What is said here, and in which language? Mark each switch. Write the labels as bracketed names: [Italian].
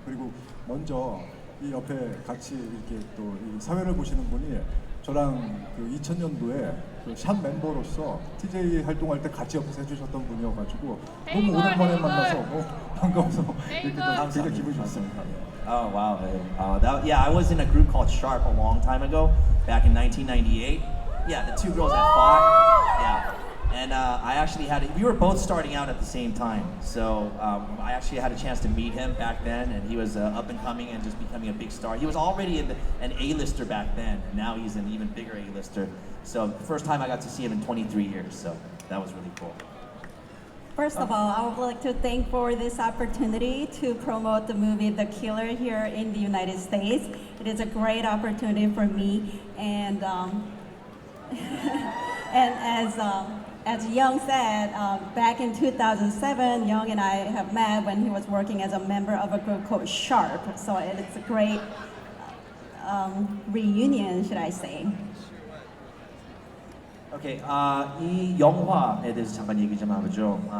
[Korean] 그리고 먼저 이 옆에 같이 이렇게 또 이 사회를 보시는 분이 저랑 그 2000년도에 그 샵 멤버로서 TJ 활동할 때 같이 옆에서 해주셨던 분이어가지고 너무 오랜만에 만나서 반가워서 이렇게 또 되게 기분이 좋습니다. [English] Oh wow! Yeah, I was in a group called Sharp a long time ago, back in 1998. Yeah, the two girls that fought. Yeah. And I actually we were both starting out at the same time. So I actually had a chance to meet him back then, and he was up and coming and just becoming a big star. He was already an A-lister back then, and now he's an even bigger A-lister. So the first time I got to see him in 23 years, so that was really cool. First of all, I would like to thank for this opportunity to promote the movie The Killer here in the United States. It is a great opportunity for me, and and as Young said, back in 2007, Young and I have met when he was working as a member of a group called Sharp. So it's a great reunion, should I say. [Korean] Okay, 이 영화에 대해서 잠깐 얘기 좀 해보죠.